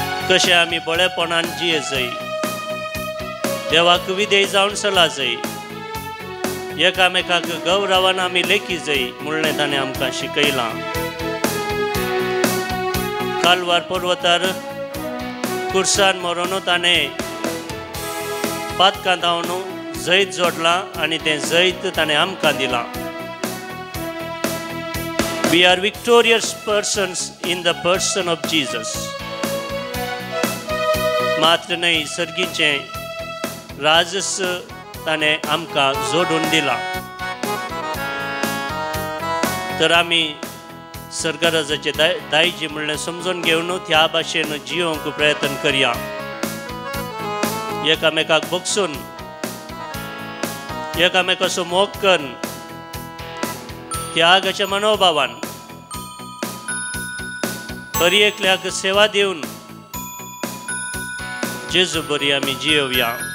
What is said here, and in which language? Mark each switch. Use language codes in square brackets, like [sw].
[gom] कशें आमी बळेपणान जियेजय, देवाक विधेय जावन चलाजय, एकामेकाक गौरवान आमी लेखीजय म्हणलें ताणें आमकां शिकयलां. कालवार पर्वतार कुर्सान मरोन ताणें पातकां धांवन जैत जोडलां आनी तें जैत ताणें आमकां दिलां. [en] We are victorious persons in the person of Jesus. [gom] मात्र न्हय, सर्गीचें राजस ताणें आमकां जोडून दिलां. तर आमी सर्गराजाचे दायजी म्हणलें समजून घेवन त्या भाशेन जियोंक प्रयत्न करया. एकामेकाक बगसून, एकामेकाचो मोग करून, त्यागाच्या मनोभावान, बरी एकल्याक सेवा दिवन जेजू बरी आमी जियोवया.